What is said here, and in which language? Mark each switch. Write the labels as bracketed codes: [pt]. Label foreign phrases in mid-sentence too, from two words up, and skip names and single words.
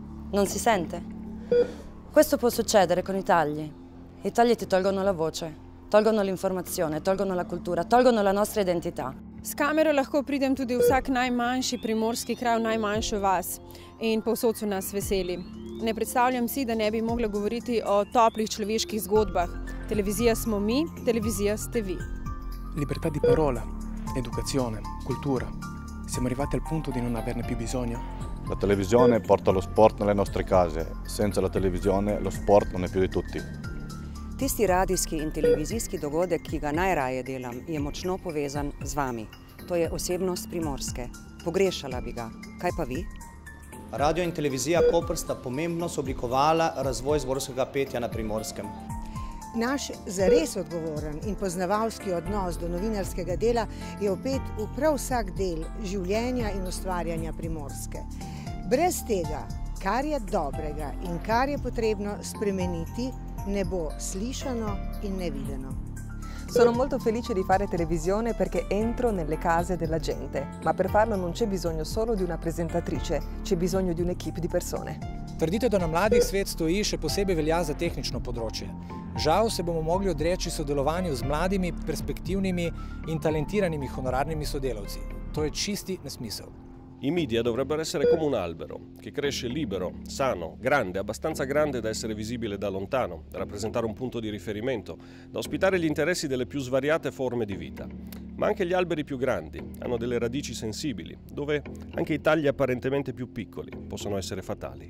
[it] Non si sente? Questo può succedere con i tagli. I tagli ti tolgono la voce, tolgono l'informazione, tolgono la cultura, tolgono la nostra identità. [sl] S kamero lahko pridem tudi v vsak najmanjši primorski kraj, v najmanjšo vas in povsod so nas veseli. Ne predstavljam si, da ne bi mogla govoriti o toplih človeških zgodbah. Televizija smo mi, televizija ste vi. [it] Libertà di parola, educazione, cultura. Siamo arrivati al punto di non averne più bisogno? La televisione porta lo sport nelle nostre case. Senza la televisione lo sport non è più di tutti. [sl] Tisti radijski in televizijski dogodek, ki ga najraje delam, je močno povezan z vami. To je osebnost Primorske. Pogrešala bi ga. Kaj pa vi? Radio in televizija Koper sta pomembno sooblikovala razvoj zborskega petja na Primorskem. Naš zares odgovoren in poznavalski odnos do novinarskega dela je vpet v prav vsak del življenja in ustvarjanja Primorske. Brez tega, kar je dobrega in kar je potrebno spremeniti, ne bo slišano in nevideno. [it] Sono molto felice di fare televisione perché entro nelle case della gente, ma per farlo non c'è bisogno solo di una presentatrice, c'è bisogno di un'equipe di persone. [sl] Trditev, da na mladih svet stoji, še posebej velja za tehnično področje. Žal se bomo mogli odreči sodelovanju z mladimi, perspektivnimi in talentiranimi honorarnimi sodelavci. To je čisti nesmisel. [it] I media dovrebbero essere come un albero, che cresce libero, sano, grande, abbastanza grande da essere visibile da lontano, da rappresentare un punto di riferimento, da ospitare gli interessi delle più svariate forme di vita. Ma anche gli alberi più grandi hanno delle radici sensibili, dove anche i tagli apparentemente più piccoli possono essere fatali.